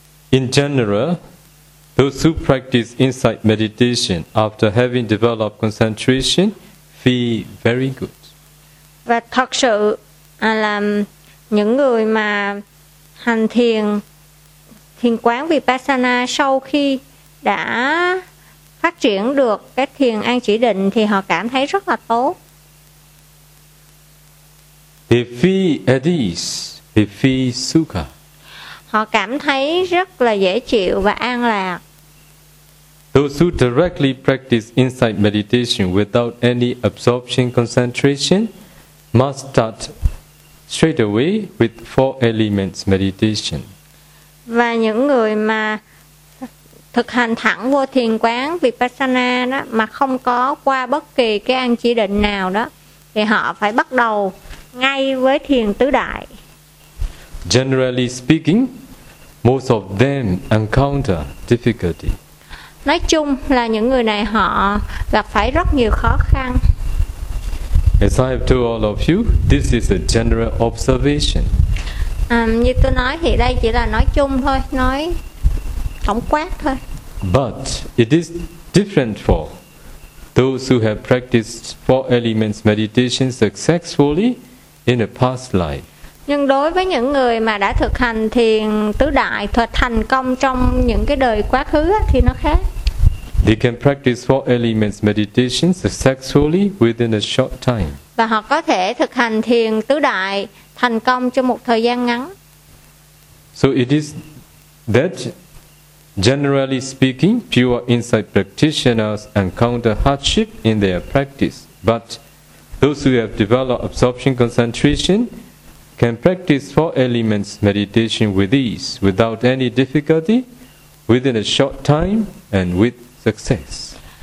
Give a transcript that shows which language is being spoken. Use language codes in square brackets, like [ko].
[en] In general, those who practice insight meditation after having developed concentration feel very good. [vi] Và thật sự là những người mà hành thiền quán Vipassana sau khi đã phát triển được cái thiền an chỉ định thì họ cảm thấy rất là tốt. [en] They feel at ease, they feel sukha. [vi] Họ cảm thấy rất là dễ chịu và an lạc. [en] Those who directly practice insight meditation without any absorption concentration must start straight away with four elements meditation. [vi] Và những người mà thực hành thẳng vô thiền quán Vipassana đó mà không có qua bất kỳ cái an chỉ định nào đó thì họ phải bắt đầu ngay với thiền tứ đại. [en] Generally speaking, most of them encounter difficulty. [vi] Nói chung là những người này họ gặp phải rất nhiều khó khăn. [en] As I have told all of you, this is a general observation. [vi] Như tôi nói thì đây chỉ là nói chung thôi, nói tổng quát thôi. [en] But it is different for those who have practiced four elements meditation successfully in a past life. [vi] Nhưng đối với những người mà đã thực hành thiền tứ đại thành công trong những cái đời quá khứ thì nó khác. [en] They can practice four elements meditation successfully within a short time. [vi] Và họ có thể thực hành thiền tứ đại thành công trong một thời gian ngắn. [en] So it is that generally speaking, pure insight practitioners encounter hardship in their practice. But those who have developed absorption concentration can practice four elements meditation with ease, without any difficulty, within a short time and with success.